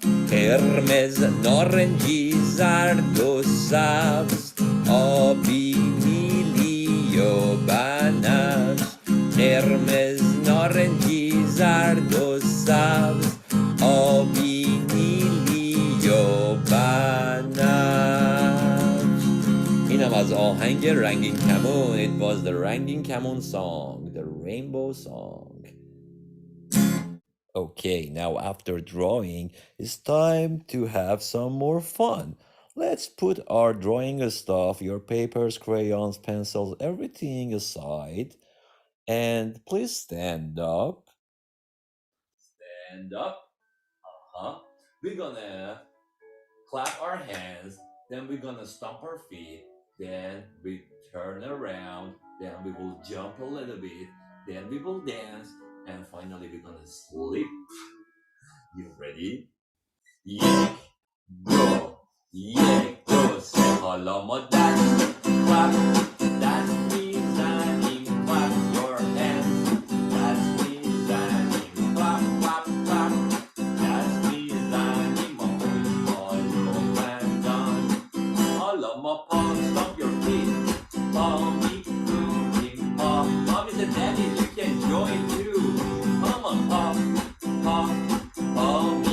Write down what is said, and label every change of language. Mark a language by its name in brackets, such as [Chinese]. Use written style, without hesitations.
[Persian] قرمز، نارنجی، زرد و سبز، آبی، نیلی و بنفش. قرمز، نارنجی، زرد و سبز، آبی، نیلی و بنفش. اینم از آهنگ رنگین کمون. [English] It was the [Persian] رنگین کمون [English] song, the rainbow song. Okay, now after drawing, it's time to have some more fun. Let's put our drawing stuff, your papers, crayons, pencils, everything aside. And please stand up. Stand up. We're gonna clap our hands. Then we're gonna stomp our feet. Then we turn around. Then we will jump a little bit. Then we will dance. And finally, we're gonna sleep. You ready? [Persian] یک دو یک دو سه حالا ما دست clap دست میزنیم [English] clap your hands [Persian] دست میزنیم clap clap clap دست میزنیم ما خوشحال و خندان حالا ما پا [English] stomp your feet [Persian] پا میکنیم پا [English] Mom is a daddy you can join too come on [Persian] پا پا پا